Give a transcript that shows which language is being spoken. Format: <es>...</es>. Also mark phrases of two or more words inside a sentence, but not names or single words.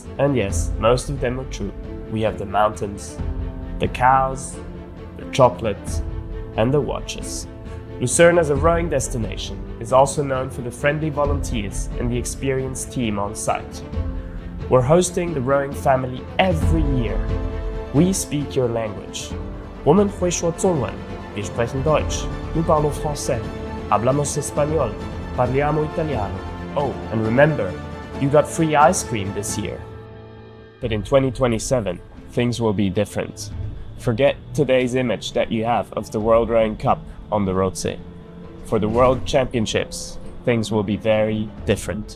<en>And yes, most of them are true. We have the mountains, the cows, the chocolate, and the watches. Lucerne as a rowing destination is also known for the friendly volunteers and the experienced team on site. We're hosting the rowing family every year. We speak your language.</en> <zh>我们会说中文,</zh> <de>wir sprechen Deutsch,</de> <fr>nous parlons français,</fr> <es>hablamos español,</es> <it>parliamo italiano.</it> <en>Oh, and remember, you got free ice cream this year. But in 2027, things will be different. Forget today's image that you have of the World Rowing Cup on the Rotsee. For the World Championships, things will be very different.</en>